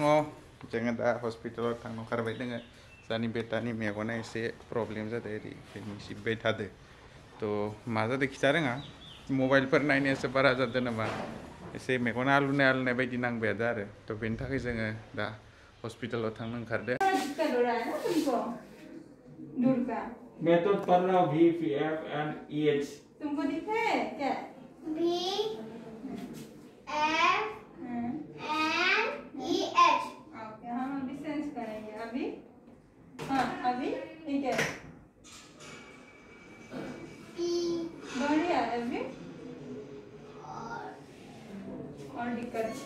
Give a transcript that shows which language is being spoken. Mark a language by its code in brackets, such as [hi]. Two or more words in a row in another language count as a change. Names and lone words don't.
[brx] जोङो दा हस्पिटालाव थांनो ओंखारबाय दोङो जानि बेटानि मेगना एसे प्रब्लेम जादों ओरै सिबबाय थादो थ' मा जादों खिथा रोङा मबाइलफोर नायनायासो बारा जादों नामा एसे मेगना आलुनाय बायदि नांबाय थादों आरो थ' बेनि थाखाय जोङो दा हस्पिटालाव थांनो ओंखारदों [hi] मैं तो पढ़ रहा हूँ [brx] VFNEH [hi] तुमको दिखे क्या VFNEH ओके हम अभी सेंस करेंगे अभी हाँ अभी ठीक है बढ़िया अभी और दिक्कत